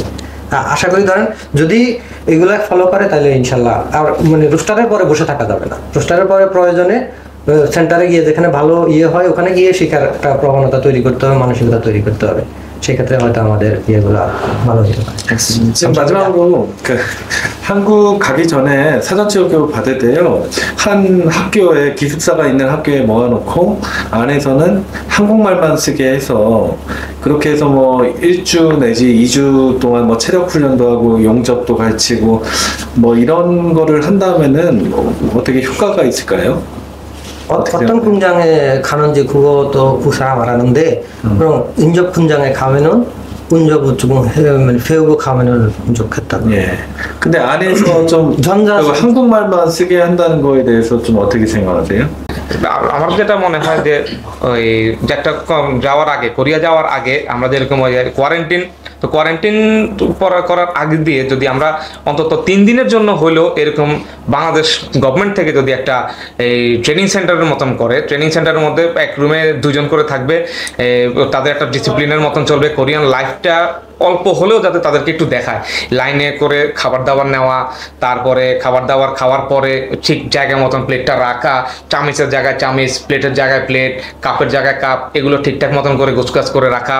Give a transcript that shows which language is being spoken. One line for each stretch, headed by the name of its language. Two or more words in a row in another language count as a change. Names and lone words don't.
Bangla: আশা করি ধরেন যদি এগুলা ফলো করে তাহলে ইনশাল্লাহ আর মানে রোস্টারের পরে বসে থাকা যাবে না। রোস্টারের পরে প্রয়োজনে সেন্টারে গিয়ে যেখানে ভালো হয় ওখানে গিয়ে শেখার একটা প্রবণতা তৈরি করতে হবে, মানসিকতা তৈরি করতে হবে। সেক্ষেত্রে হয়তো আমাদের ইয়েগুলো ভালো হতে পারে।
Korean: 지금 마지막으로 그 한국 가기 전에 사전체육 교육 받을 때요, 한 학교에 기숙사가 있는 학교에 모아놓고 안에서는 한국말만 쓰게 해서 그렇게 해서 뭐 1주 내지 2주 동안 뭐 체력 훈련도 하고 용접도 가르치고 뭐 이런 거를 한다면은 어떻게 효과가 있을까요? 어떤 분장에 가는지 그것도 구사 말하는데 그럼 인접 분장에 가면은 운접을 조금 배우고 가면은 좋겠다고. 예. 근데 안에서 좀 전자- 그 한국말만 쓰게 한다는 거에 대해서 좀 어떻게 생각하세요?
Bangla: আমার যেটা মনে হয় যে ওই যে একটা যাওয়ার আগে, কোরিয়া যাওয়ার আগে আমরা যেরকম কোয়ারেন্টিন, তো কোয়ারেন্টিন করার আগে দিয়ে যদি আমরা অন্তত 3 দিনের জন্য হলেও এরকম বাংলাদেশ গভর্নমেন্ট থেকে যদি একটা এই
English: training center
Bangla: মতন করে,
English: training center
Bangla: মধ্যে এক রুমে 2 জন করে থাকবে, তাদের একটা ডিসিপ্লিনের মতন চলবে,
English: Korean life
Bangla: অল্প হলেও যাতে তাদেরকে একটু দেখায়, লাইনে করে খাবার দাবার নেওয়া, তারপরে খাবার দাবার খাওয়ার পরে ঠিক জায়গা মতন প্লেটটা রাখা, চামিচের জায়গায় চামিচ, প্লেটের জায়গায় প্লেট, কাপের জায়গায় কাপ, এগুলো ঠিকঠাক মতন করে গোছগাছ করে রাখা।